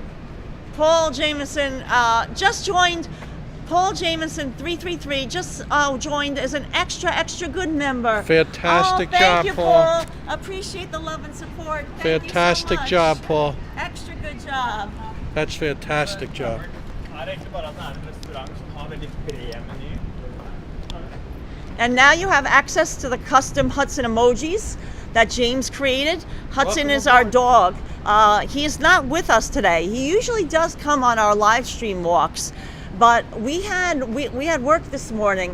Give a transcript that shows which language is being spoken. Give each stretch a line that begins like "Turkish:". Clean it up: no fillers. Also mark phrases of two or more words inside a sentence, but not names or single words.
English: Paul Jameson just joined. Paul Jameson 333 just joined as an extra good member. Fantastic thank job, you, Paul. Appreciate the love and support. Thank Fantastic you so much. job, Paul. Extra good job. That's fantastic job.
Norwegian: Er det egentlig bare at det er en restaurant som har veldig bred meny?
English: And now you have access to the custom Hudson emojis that James created. Hudson Welcome is our aboard. dog. He is not with us today. He usually does come on our live stream walks, but we had work this morning.